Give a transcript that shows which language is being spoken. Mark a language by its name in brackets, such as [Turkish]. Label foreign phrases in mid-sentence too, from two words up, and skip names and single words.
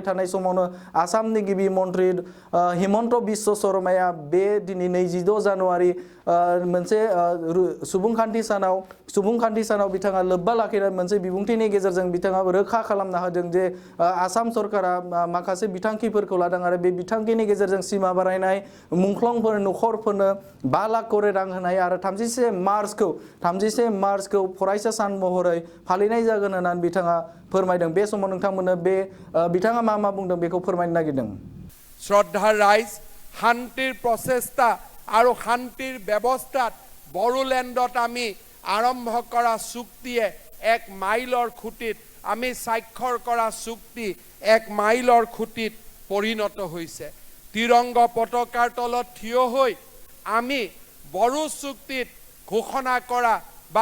[Bodo] थानाय समावनो आसामनि गिबि मन्थ्रि हिमन्त बिश्व शर्माया बे दिनै 26 जानुवारि मोनसे सुबुंखान्थि सानाव बिथाङा लोब्बा लाखिनानै मोनसे बिबुंथिनि गेजेरजों बिथाङा रोखा खालामना होदों जे आसाम सरकारा माखासे बिथांखिफोरखौ लादों आरो बे बिथांखिनि गेजेरजों सिमा बारायनाय मुंख्लंफोर नखरफोरनो 5 लाख करे रां होनाय आरो 31 मार्चखौ फरायसा सान महरै फालिनाय जागोन होननानै बिथाङा फोरमायदों बे समाव नोंथांमोननो बे बिथाङा मा बुंदों बेखौ फोरमायनो नागिरदों [Assamese] শ্ৰদ্ধাৰ ৰাইজ শান্তিৰ প্ৰচেষ্টা আৰু শান্তিৰ ব্যৱস্থাত বড়োলেণ্ডত আমি আৰম্ভ কৰা চুক্তিয়ে এক মাইলৰ খুঁটিত আমি স্বাক্ষৰ কৰা চুক্তি এক মাইলৰ খুঁটিত পৰিণত হৈছে তিৰংগ পতাকাৰ তলত থিয় হৈ আমি বড়ো চুক্তিত ঘোষণা কৰা বা